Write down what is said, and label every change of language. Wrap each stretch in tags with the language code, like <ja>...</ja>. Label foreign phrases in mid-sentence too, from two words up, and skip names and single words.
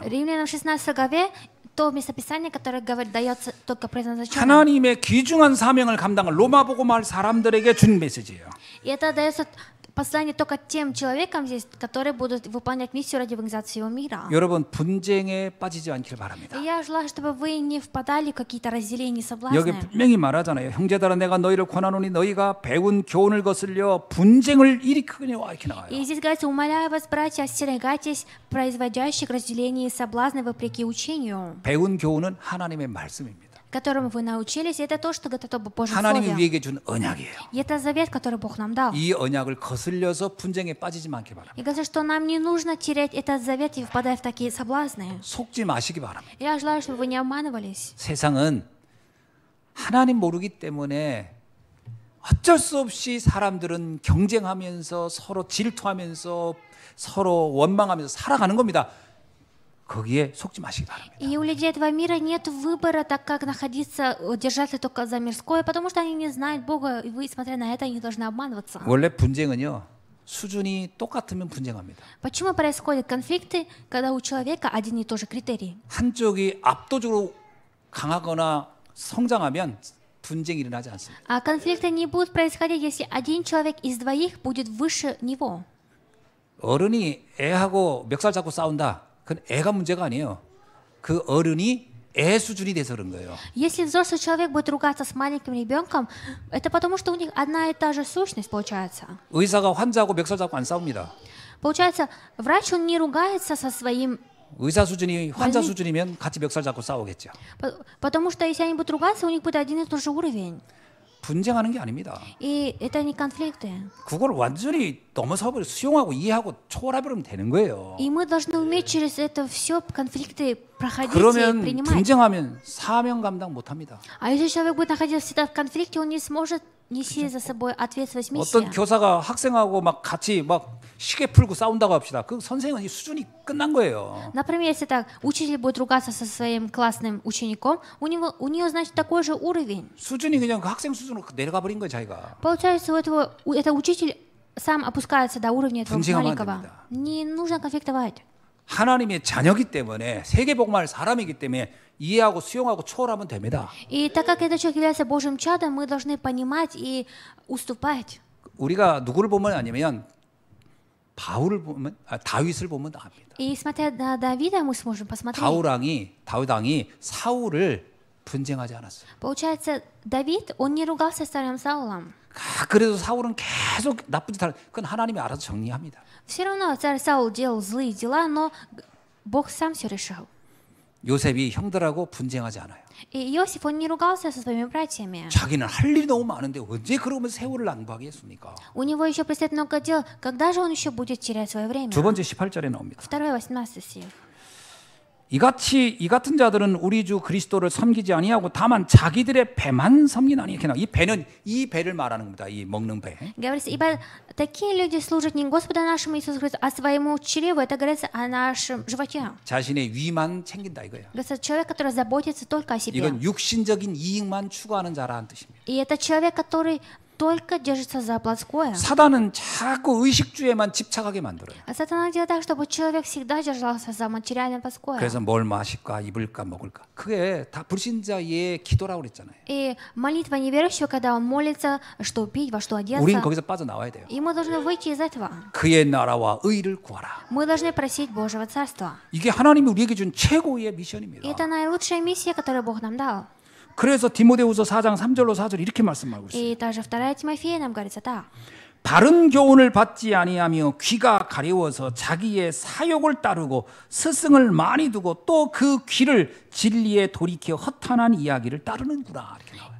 <ru>Римлянам 16 главе то местописание, которое дается только предназначенным.</ru> <ko>하나님의 귀중한 사명을 감당할 로마 복음할 사람들에게 준 메시지예요.</ko> <ru>И это дается послание только тем человекам здесь, которые будут выполнять миссию ради евангелизации всего мира.</ru> <ko>여러분 분쟁에 빠지지 않기를 바랍니다.</ko> <ru>И я желаю, чтобы вы не впадали в какие-то разделения и</ru> <ko>여기</ko> <ru>соблазны.</ru> <ko>분명히 말하잖아요. 형제들아 내가 너희를 권하노니 너희가 배운 교훈을 거슬려 분쟁을 일으키거니와 이렇게 나와요.</ko> <ru>И здесь говорится, умоляю вас, братья, остерегайтесь производящих разделений и соблазны вопреки учению,</ru> <ko>배운 교훈은 하나님의 말씀입니다.</ko> <ru>которому вы научились. Это то, что готово по Божьему</ru> <ko>하나님이</ko> <ru>Слову.</ru> <ko>우리에게 준 언약이에요.</ko> <ru>И это завет, который Бог нам дал.</ru> <ko>이 언약을 거슬려서 분쟁에 빠지지 않기 바랍니다.</ko> <ru>И говорится, что нам не нужно терять этот завет и впадать в такие соблазны.</ru> <ko>속지 마시기 바랍니다.</ko> <ru>Я желаю, чтобы вы не обманывались.</ru> <ko>세상은 하나님 모르기 때문에 어쩔 수 없이 사람들은 경쟁하면서 서로 질투하면서 서로 원망하면서 살아가는 겁니다. 거기에 속지 마시기 바랍니다.</ko> <ru>И у людей этого мира нет выбора, так как находиться, держаться только за мирское, потому что они не знают Бога, и вы, смотря на это, они должны обманываться.</ru> <ko>원래 분쟁은요, 수준이 똑같으면 분쟁합니다.</ko> <ru>Почему происходят конфликты, когда у человека один и тот же критерий?</ru> <ko>한쪽이 압도적으로 강하거나 성장하면 분쟁이 일어나지 않습니다.</ko> <ru>А конфликты не будут происходить, если один человек из двоих будет выше него.</ru> <ko>어른이 애하고 멱살 잡고 싸운다. 그건 애가 문제가 아니에요. 그 어른이 애 수준이 돼서 그런 거예요.</ko> <ru>Если взрослый человек будет ругаться с маленьким ребенком, это потому, что у них одна и та же сущность получается.</ru> <ko>의사가 환자하고 멱살 잡고 안 싸웁니다.</ko> <ru>Получается, врач, он не ругается со своим...</ru> <ko>의사 수준이 환자 수준이면 같이 멱살 잡고 싸우겠죠.</ko> <ru>Потому что если они будут ругаться, у них будет один и тот же уровень.</ru> <ko>분쟁하는 게 아닙니다.</ko> <ru>И это не конфликты.</ru> <ko>그걸 완전히 넘어서 버려 수용하고 이해하고 초월해버리면 되는 거예요.</ko> <ru>И мы должны уметь через это все конфликты проходить и</ru> <ko>그러면</ko> <ru>принимать.</ru> <ko>분쟁하면 사명 감당 못합니다.</ko> <ru>А если человек будет находиться всегда в конфликте, он не сможет нести за собой ответственность</ru> <ko>어떤</ko> <ru>миссии.</ru> <ko>교사가 학생하고 막 같이 막 시계 풀고 싸운다고 합시다. 그 선생은 이 수준이 끝난 거예요.</ko> <ru>Например, если так, учитель будет ругаться со своим классным учеником, у нее, значит, такой же уровень.</ru> <ko>수준이 그냥 그 학생 수준으로 내려가 버린 거예요, 자기가.</ko> <ru>Получается, это учитель сам опускается до уровня этого</ru> <ko>분쟁하면 안</ko> <ru>маленького.</ru> <ko>됩니다.</ko> <ru>Не нужно конфликтовать.</ru> <ko>하나님의 자녀이기 때문에 세계복음할 사람이기 때문에 이해하고 수용하고 초월하면 됩니다.</ko> <ru>И так как этот человек является Божьим чадом, мы должны понимать и уступать.</ru> <ko>우리가 누구를 보면 아니면 바울을 보면 다윗을 보면 압니다.</ko> <ru>И смотря на Давида, мы сможем посмотреть.</ru> <ko>다윗 왕이 사울을 분쟁하지 않았어요.</ko> <ru>Получается, Давид, он не ругался с царем Саулом.</ru> <ko>그래도 사울은 계속 나쁜 짓 하는 그건 하나님이 알아서 정리합니다.</ko> <ru>Все равно царь Саул делал злые дела, но Бог сам все решил.</ru> <ko>요셉이 형들하고 분쟁하지 않아요.</ko> <ru>И Иосиф, он не ругался со своими братьями.</ru> <ko>자기는 할 일이 너무 많은데 언제 그러면 세월을 낭비하겠습니까?</ko> <ru>У него еще предстоит много дел. Когда же он еще будет терять свое время?</ru> <ko>두 번째 18절에 나옵니다.</ko> <ru>2-18 стих.</ru> <ko>이 같은 자들은 우리 주 그리스도를 섬기지 아니하고 다만 자기들의 배만 섬기나니 이렇게 나와. 이 배는 이 배를 말하는 겁니다. 이 먹는 배.</ko> <ru>Говорится, ибо такие люди служат не Господу нашему Иисусу Христу, а своему чреву. Это говорится о нашем животе.</ru> <ko>자신의 위만 챙긴다 이거예요.</ko> <ru>Говорится, человек, который заботится только о себе.</ru> <ko>이건 육신적인 이익만 추구하는 자라는 뜻입니다.</ko> <ru>И это человек, который только держится за плотское.</ru> <ko>사단은 자꾸 의식주에만 집착하게 만들어요.</ko> <ru>А сатана делает так, чтобы человек всегда держался за материальное плотское.</ru> <ko>그래서 뭘 마실까, 입을까, 먹을까. 그게 다 불신자의 기도라고 그랬잖아요.</ko> <ru>И молитва неверующего, когда он молится, что пить, во что одеться.</ru> <ko>우린 거기서 빠져나와야 돼요.</ko> <ru>И мы должны выйти из этого.</ru> <ko>그의 나라와 의를 구하라.</ko> <ru>Мы должны просить Божьего Царства.</ru> <ko>이게 하나님이 우리에게 준 최고의</ko> <ru>И</ru> <ko>미션입니다.</ko> <ru>это наилучшая миссия, которую Бог нам дал.</ru> <ko>그래서 디모데후서 4장 3절로 4절 이렇게 말씀하고 있어요.</ko> <ru>И даже 2 Тимофея нам говорится так.</ru> <ko>바른 교훈을 받지 아니하며 귀가 가려워서 자기의 사욕을 따르고 스승을 많이 두고 또 그 귀를 진리에 돌이켜 허탄한 이야기를 따르는구나 이렇게 나와요.</ko>